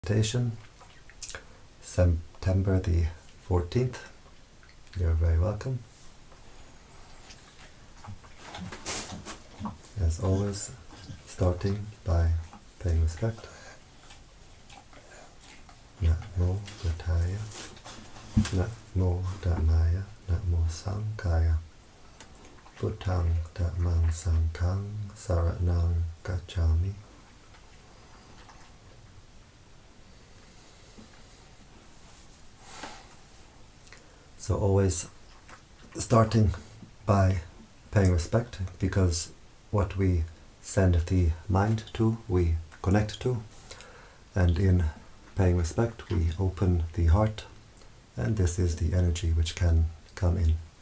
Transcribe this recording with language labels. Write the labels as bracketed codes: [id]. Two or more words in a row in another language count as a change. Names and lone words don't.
[en] Meditation, September the 14th. You're very welcome. As always, starting by paying respect. [pi] Namo Buddhaya, Namo Dhammaya, Namo Sanghaya, Buddhang Dhammang Sanghang Saranang Gacchami. [en] So always starting by paying respect, because what we send the mind to, we connect to, and in paying respect we open the heart, and this is the energy which can come in.